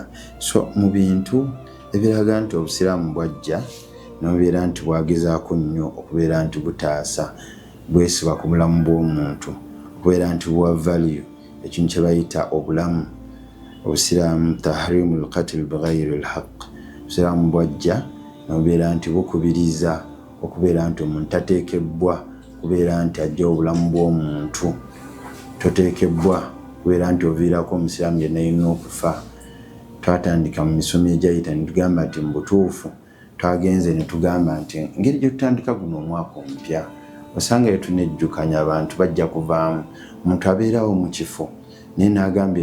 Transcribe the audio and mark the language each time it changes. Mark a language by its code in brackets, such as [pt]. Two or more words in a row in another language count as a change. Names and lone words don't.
[lg] So mu bintu ebiraga nti obusiraamu bwajja n'obeera nti bwagezaako nnyo okubeera nti butaasa, bwesiba ku bulamu bw'omuntu, okubeera nti buwa value ekintu kye bayita obulamu. Obusiraamu [ar] تحريم القتل بغير الحق. [lg] Obusiraamu bwajja n'obeera nti bukubiriza okubeera nti omuntu tateekebbwa kubeera nti ajja obulamu bw'omuntu. Toteekebbwa kubeera nti oviirako omusiraamu yenna yenna okufa. twatandika mu misomo egyayita ne tugamba nti mu butuufu twagenze ne tugamba nti ngeri gye tutandika guno omwaka omupya osangayo tunejjukanya abantu bajja kuvaamu omuntu abeerawo mu kifo naye n'agamba